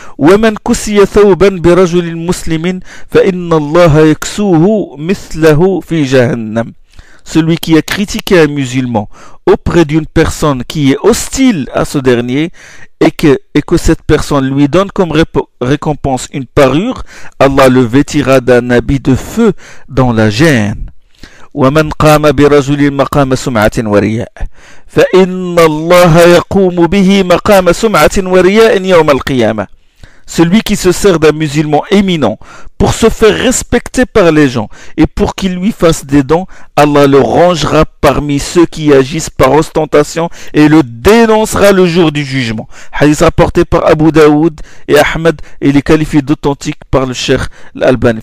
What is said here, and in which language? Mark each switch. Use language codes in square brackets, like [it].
[ar] وَمَنْ كُسِيَ ثَوْبًا بِرَجُلٍ مُسْلِمٍ فَإِنَّ اللَّهَ يَكْسُوهُ مِثْلَهُ فِي جَهَنَّمَ. [fr] Celui qui a critiqué un musulman auprès d'une personne qui est hostile à ce dernier et que cette personne lui donne comme récompense une parure, Allah le vêtira d'un habit de feu dans la gêne. [ar] ومن قام برجل مقام سمعة ورياء فإن الله يقوم به مقام سمعة ورياء يوم القيامة. [fr] Celui qui se sert d'un musulman éminent pour se faire respecter par les gens et pour qu'il lui fasse des dons, Allah le rangera parmi ceux qui agissent par ostentation et le dénoncera le jour du jugement. Hadith rapporté par Abu Daoud et Ahmed et il est qualifié d'authentique par le Cheikh Al-Albani.